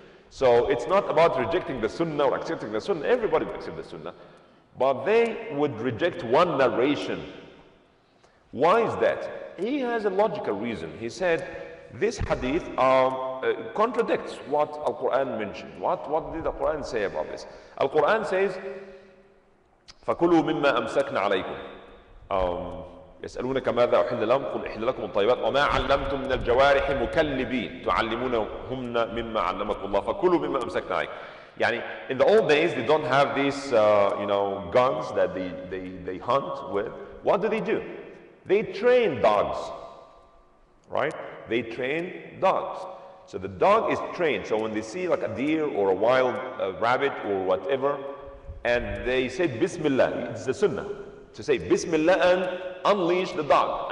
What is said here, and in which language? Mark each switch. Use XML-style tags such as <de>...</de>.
<en>So it's not about rejecting the Sunnah or accepting the Sunnah. Everybody would accept the Sunnah. But they would reject one narration. Why is that? He has a logical reason. He said, this hadith contradicts what Al-Quran mentioned. What did the Quran say about this? Al-Quran says,</en> <ar>فَكُلُوا مِمَّا أَمْسَكْنَا عَلَيْكُمْ يسألونك ماذا أحل لهم قل إحل لكم الطيبات وما علمتم من الجوارح مكلبين تعلمونهن مما علمكم الله فكلوا مما أمسكنا عليكم.</ar> <en>Yani, in the old days, they don't have these, guns that they hunt with. What do? They train dogs, right? They train dogs. So the dog is trained. So when they see like a deer or a wild rabbit or whatever, and they say Bismillah, it's the Sunnah to say Bismillah and unleash the dog.</en>